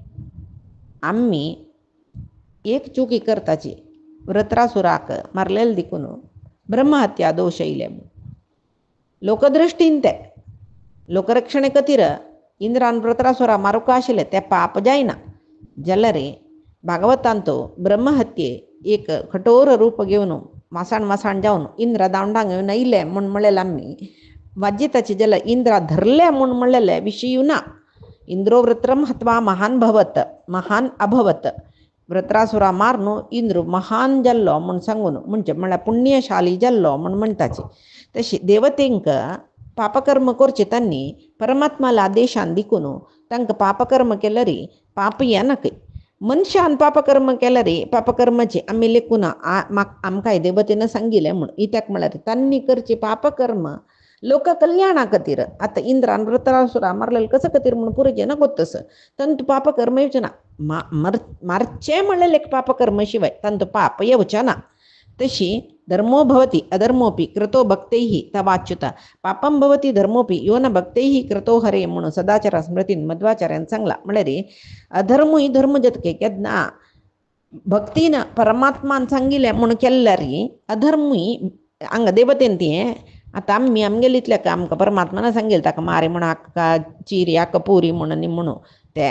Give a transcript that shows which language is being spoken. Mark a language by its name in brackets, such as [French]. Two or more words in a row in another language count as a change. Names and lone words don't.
[Konkani] आमी एक चुकी करताची व्रत्रासुराक मारलेले देखून ब्रह्महत्या दोश येयले लोकदृश्टीन ते लोकरक्षणे खातीर इंद्रान व्रत्रासुरा मारूंक आशिल्ले ते पाप जायना जाल्यार भागवतांत तो ब्रह्महत्ये एक कठोर रूप घेवन मासाण जावन इंद्रा दांडांक येवन येयले म्हूण म्हणलेलें आमी वाज्यताचे जाल्यार इंद्रा धरले म्हूण म्हणलेले विशयू ना [Sanskrit] इंद्रो वृत्रम हत्वा महान अभवत [Konkani] व्रत्रासुरा मारून इंद्र महान जाल्लो म्हूण सांगून म्हळ्यार पुण्यशाली जाल्लो म्हूण म्हणटाचे तशी देवतेंक पापकर्म करचे तांणी परमात्माला आदेशान दिकून तांकां पापकर्म केलं री पाप येनाक मनशान पापकर्म केलं रे पापकर्माचे आमी लेखून आमकां देवतेनं सांगिल्लें म्हूण इत्याक म्हळ्यार तांणी करची पापकर्म लोक कल्याणा खातीर आतां इंद्रान वृत्रासुरा मारलेलं कसं खातीर म्हणून पुरेचे ना गोत्तस तांतू पापकर्म येवचें ना मारचें म्हणलें एक पापकर्म शिवाय तांतू पाप येवचें ना तशी [Sanskrit] धर्मो भवति अधर्मोपि कृतो भक्तैः तवाच्युता पापम भवति धर्मोपि यो न भक्तैः कृतो हरे [Konkani] म्हणून सदाचार स्मृतीन मध्वाचार्यान सांगला म्हळ्यार अधर्मूय धर्म जतके केन्ना भक्तीन परमात्मान सांगिल्लें म्हणून केल्ल्या री अधर्मूय हांगा देवतेन ती आतां आमगेले इतल्याक आमकां परमात्मान सांगिल्लें ताका मारे म्हण हाका चिरी हाका पुरी म्हणून तें